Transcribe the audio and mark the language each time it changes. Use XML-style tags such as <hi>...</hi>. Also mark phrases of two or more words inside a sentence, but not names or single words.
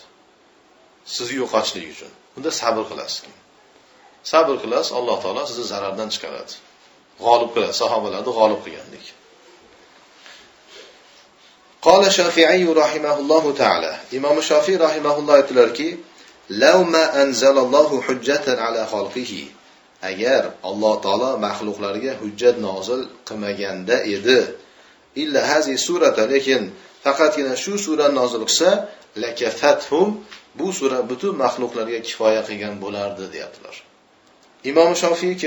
<uz>Sizni yo'qotishlik uchun. Bunda sabr qilasiz. Sabr qilasiz, Alloh taolo sizni zarardan chiqaradi. G'olib qiladi, sahobalarni g'olib qilgandek.</uz> <ar>قال الشافعي رحمه الله تعالى.</ar> <uz>Imom Shafi'i rahimahulloh aytdilarki,</uz> <ar>"لو ما أنزل الله حجة على خلقه."</ar> <uz>Agar Alloh taolo maxluqlarga hujjat nozil qilmaganda edi,</uz> <ar>إلا هذه السورة,</ar> <uz>lekin faqatgina shu surani nozil qilsa, lakafathum, bu sura butun maxluqlarga kifoya qilgan bo'lardi, deyaptilar. Imom Shafi'i kim?</uz>